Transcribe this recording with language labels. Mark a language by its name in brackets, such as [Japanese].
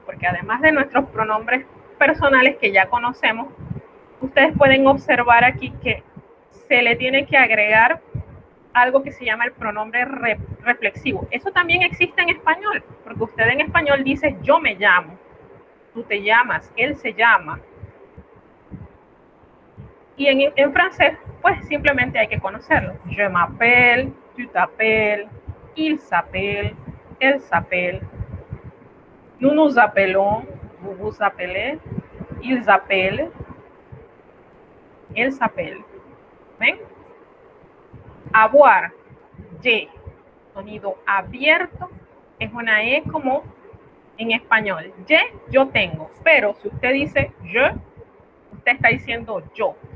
[Spanish] Porque además de nuestros pronombres personales que ya conocemos, ustedes pueden observar aquí que se le tiene que agregar algo que se llama el pronombre reflexivo. Eso también existe en español, porque usted en español dice yo me llamo, tú te llamas, él se llama. Y en francés, pues simplemente hay que conocerlo. [French] Je m'appelle, tu t'appelles, il s'appelle, elle s'appelle. Nous nous appelons, vous vous appelez, ils appellent, elle s'appelle. [Spanish] ¿Ven? Avoir, Y, sonido abierto, es una E como en español. Y, yo tengo, pero si usted dice yo, usted está diciendo yo.